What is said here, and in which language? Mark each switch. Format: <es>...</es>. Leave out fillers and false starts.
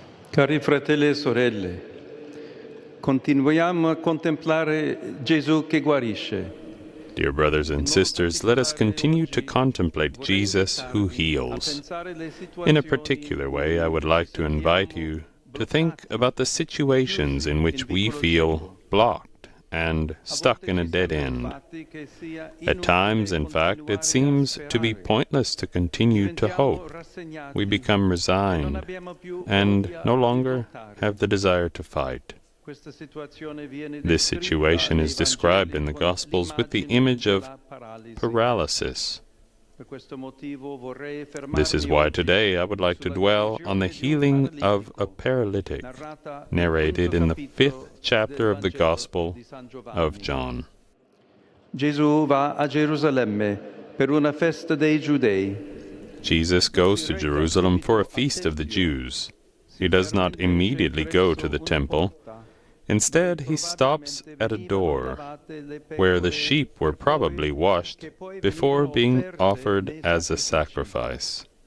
<it>Cari fratelli e sorelle, continuiamo a contemplare Gesù che guarisce.</it> <en>Dear brothers and sisters, let us continue to contemplate Jesus who heals. In a particular way, I would like to invite you to think about the situations in which we feel blocked and stuck in a dead end. At times, in fact, it seems to be pointless to continue to hope. We become resigned and no longer have the desire to fight. This situation is described in the Gospels with the image of paralysis. This is why today I would like to dwell on the healing of a paralytic, narrated in the 5th chapter of the Gospel of John.</en> <it>Gesù va a Gerusalemme per una festa dei Giudei.</it> <en>Jesus goes to Jerusalem for a feast of the Jews. He does not immediately go to the temple. Instead, he stops at a door where the sheep were probably washed before being offered as a sacrifice.</en>